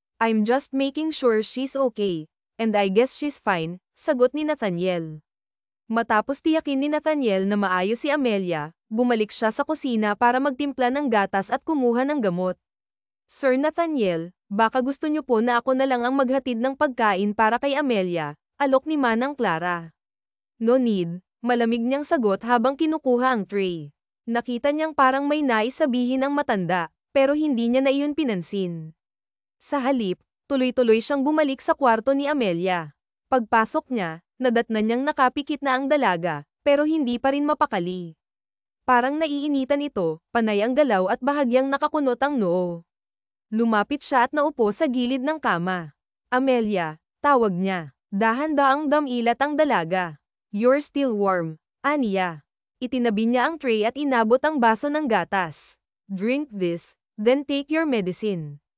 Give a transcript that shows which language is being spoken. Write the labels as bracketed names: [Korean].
[English] I'm just making sure she's okay. And I guess she's fine, [Filipino] sagot ni Nathaniel. Matapos tiyakin ni Nathaniel na maayos si Amelia, bumalik siya sa kusina para magtimpla ng gatas at kumuha ng gamot. Sir Nathaniel, baka gusto niyo po na ako na lang ang maghatid ng pagkain para kay Amelia, alok ni Manang Clara. [English] No need, [Filipino] malamig niyang sagot habang kinukuha ang tray. Nakita niyang parang may nais sabihin ang matanda, pero hindi niya na iyon pinansin. Sa halip, tuloy-tuloy siyang bumalik sa kwarto ni Amelia. Pagpasok niya, nadatnan niyang nakapikit na ang dalaga, pero hindi pa rin mapakali. Parang naiinitan ito, panay ang galaw at bahagyang nakakunot ang noo. Lumapit siya at naupo sa gilid ng kama. Amelia, tawag niya. Dahan-daang damilat ang dalaga. [English] You're still warm, [Filipino] aniya. Itinabi niya ang tray at inabot ang baso ng gatas. [English] Drink this, then take your medicine.